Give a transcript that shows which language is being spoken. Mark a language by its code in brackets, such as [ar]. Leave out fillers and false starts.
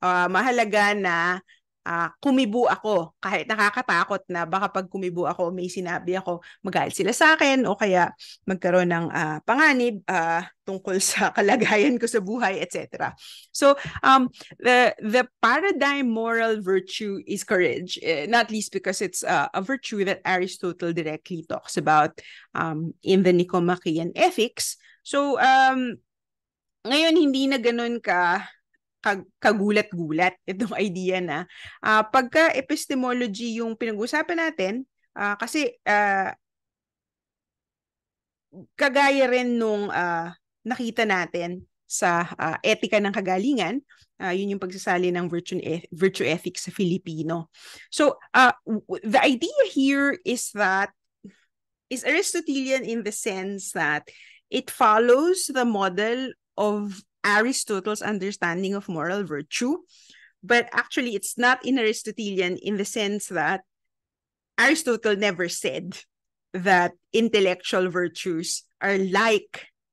[tl] Mahalaga na kumibo ako kahit nakakatakot na baka pag kumibo ako may sinabi ako magalit sila sa akin o kaya magkaroon ng panganib tungkol sa kalagayan ko sa buhay, etc. [en] So the paradigm moral virtue is courage, not least because it's a virtue that Aristotle directly talks about in the Nicomachean Ethics. [tl] So ngayon hindi na ganun kagulat-gulat itong idea na pagka epistemology yung pinag-usapan natin, kasi kagaya rin nung nakita natin sa etika ng kagalingan. Yun yung pagsasali ng virtue ethics sa Filipino. [en] So the idea here is Aristotelian in the sense that it follows the model of Aristotle's understanding of moral virtue, but actually it's not in Aristotelian in the sense that Aristotle never said that intellectual virtues are like